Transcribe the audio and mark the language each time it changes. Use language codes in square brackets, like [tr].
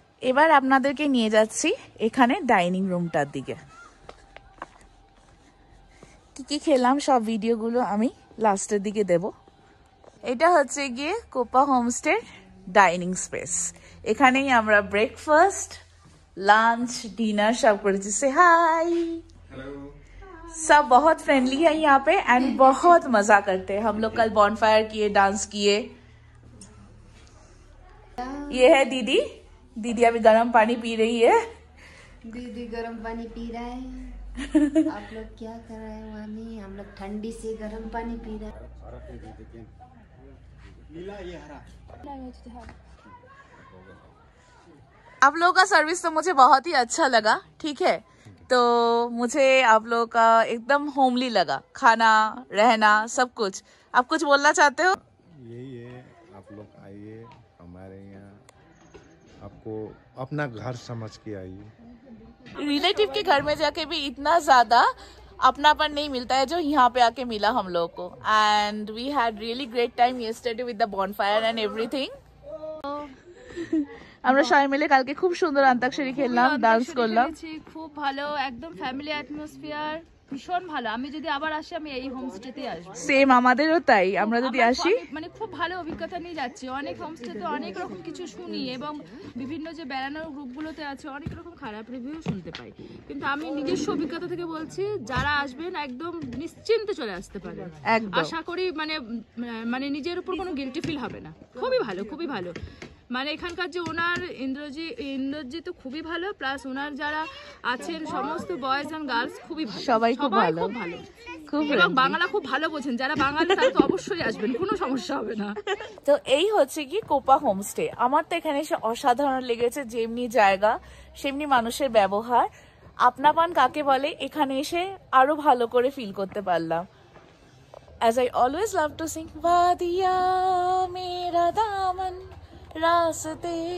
[bn] এবার আপনাদেরকে নিয়ে যাচ্ছি এখানে ডাইনিং রুমটার দিকে। কি কি খেলাম সব ভিডিওগুলো আমি লাস্টের দিকে দেব। এটা হচ্ছে গিয়ে কোপা হোমস্টে ডাইনিং স্পেস। এখানেই আমরা ব্রেকফাস্ট, लंच, डिनर सब करेছি। [hi] से हाय, सब बहुत फ्रेंडली है यहाँ पे एंड बहुत मजा करते हैं। हम लोग कल बॉनफायर किए, डांस किए। ये है दीदी। दीदी अभी गर्म पानी पी रही है। दीदी गर्म पानी पी रहा है। आप लोग क्या कर रहे हैं मामी? हम लोग ठंडी से गर्म पानी पी रहे हैं। आप लोगों का सर्विस तो मुझे बहुत ही अच्छा लगा, ठीक है। तो मुझे आप लोगों का एकदम होमली लगा, खाना, रहना, सब कुछ। आप कुछ बोलना चाहते हो? यही है, आप लोग आइए हमारे यहाँ, आपको अपना घर समझ के आइए। रिलेटिव के घर में जाके भी इतना ज्यादा अपनापन नहीं मिलता है जो यहाँ पे आके मिला हम लोगों को। [en] And we had really great time yesterday with the bonfire and everything. [bn] আমরা সবাই মিলে কালকে খুব সুন্দর অন্তাক্ষরী খেললাম, ডান্স করলাম। খুব ভালো, একদম ফ্যামিলি অ্যাটমসফিয়ার, ভীষণ ভালো। আমি যদি আবার আসি আমি এই হোমস্টেতেই আসবো। সেম আমাদেরও তাই, আমরা যদি আসি মানে খুব ভালো অভিজ্ঞতা নিয়ে যাচ্ছি। অনেক হোমস্টেতে অনেক রকম কিছু শুনি এবং বিভিন্ন যে বেড়ানোর গ্রুপগুলোতে আছে অনেক রকম খারাপ রিভিউ শুনতে পাই, কিন্তু আমি নিজস্ব অভিজ্ঞতা থেকে বলছি যারা আসবেন একদম নিশ্চিন্তে চলে আসতে পারেন। আশা করি মানে নিজের উপর কোনো গিল্টি ফিল হবে না। খুবই ভালো, খুবই ভালো। মানে এখানকার যে ওনার ইন্দ্রজি তো খুবই ভালো, প্লাস ওনার যারা আছেন সমস্ত বয়েজ এন্ড গার্লস খুবই ভালো, সবাই খুব ভালো, খুব এবং বাংলা খুব ভালো বোঝেন। যারা বাঙালি তারা তো অবশ্যই আসবেন, কোনো সমস্যা হবে না। তো এই হচ্ছে কি কোপা হোমস্টে। আমার তো এখানে এসে অসাধারণ লেগেছে। যেমনি জায়গা সেমনি মানুষের ব্যবহার, আপনাপন কাকে বলে, এখানে এসে আরো ভালো করে ফিল করতে পারলাম। [en] As I always love to sing, [hi] वादिया मेरा दामन [en] রাস্তে।